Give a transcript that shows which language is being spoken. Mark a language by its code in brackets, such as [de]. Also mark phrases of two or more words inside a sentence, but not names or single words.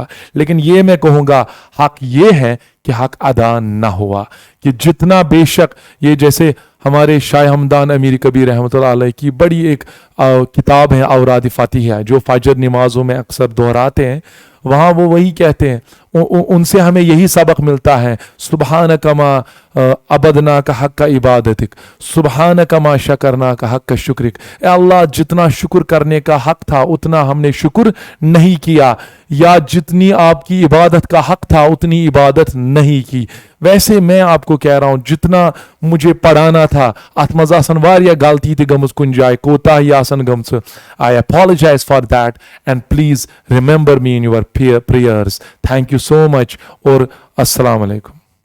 [hi] लेकिन ये मैं कहूंगा हक ये है कि हक अदा ना हुआ, कि जितना बेशक ये जैसे हमारे शाह हमदान अमीर कबीर [ar] رحمة الله عليه [hi] की बड़ी एक किताब है औराद फातिहा, जो फजर नमाजों में अक्सर दोहराते हैं, वहाँ वो वही कहते हैं, उनसे हमें यही सबक मिलता है, [ar] سبحانك ما عبدناك حق عبادتك, سبحانك ما شكرناك حق شكرك. [hi] अल्लाह जितना शुक्र करने का हक था उतना हमने शुक्र नहीं किया, या जितनी आपकी इबादत का हक था उतनी इबादत नहीं की। वैसे मैं आपको कह रहा हूं जितना मुझे पढ़ाना था [ks] अथ मज आसन वारिया गलती थी गमज कुन जाए कोताही आसन गमस, [en] I apologize for that and please remember me in your prayers. thank you you so much, [ar] और السلام عليكم.